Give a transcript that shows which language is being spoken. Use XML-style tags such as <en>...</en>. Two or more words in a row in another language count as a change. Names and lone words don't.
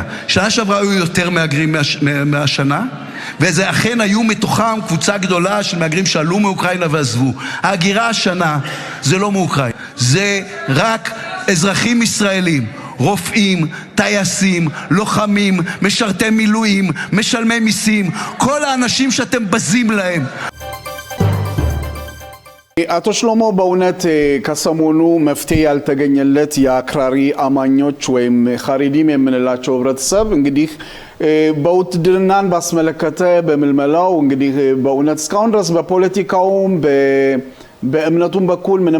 <he>שנה שעברה היו יותר מהגרים מהשנה, וזה אכן היו מתוכם קבוצה גדולה של מהגרים שעלו מאוקראינה ועזבו. ההגירה השנה זה לא מאוקראינה, זה רק אזרחים ישראלים, רופאים, טייסים, לוחמים, משרתי מילואים, משלמי מיסים, כל האנשים שאתם בזים להם.</he> <am>አቶ ሽሎሞ በእውነት ከሰሞኑ መፍትሄ ያልተገኘለት የአክራሪ አማኞች ወይም ኻሪዲም የምንላቸው ህብረተሰብ እንግዲህ በውትድርናን ባስመለከተ በመልመላው እንግዲህ በእውነት እስካሁን ድረስ በፖለቲካውም በእምነቱም በኩል ምንም</am>